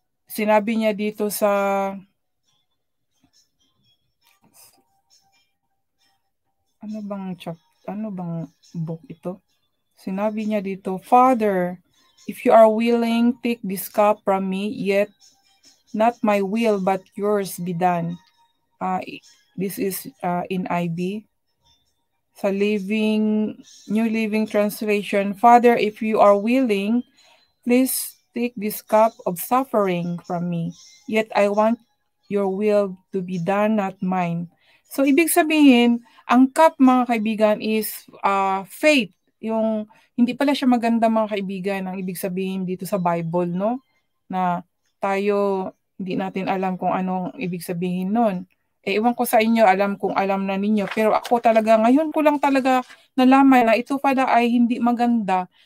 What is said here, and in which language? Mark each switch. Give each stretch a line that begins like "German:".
Filipino: Sinabi niya dito sa ano bang book ito? Sinabi niya dito,
English: Father, if you are willing, take this cup from me, yet not my will, but yours be done. This is in IB. Sa New Living Translation, Father, if you are willing, please take this cup of suffering from me. Yet I want your will to be done, not mine.
Filipino: So, ibig sabihin, ang cup, mga kaibigan,
English: is faith.
Filipino: Yung, hindi pala siya maganda, mga kaibigan, ang ibig sabihin dito sa Bible, no? Na tayo, hindi natin alam kung anong ibig sabihin nun. Iwan ko sa inyo, alam na ninyo. Pero ako talaga, ngayon ko lang talaga nalaman na ito pala ay hindi maganda.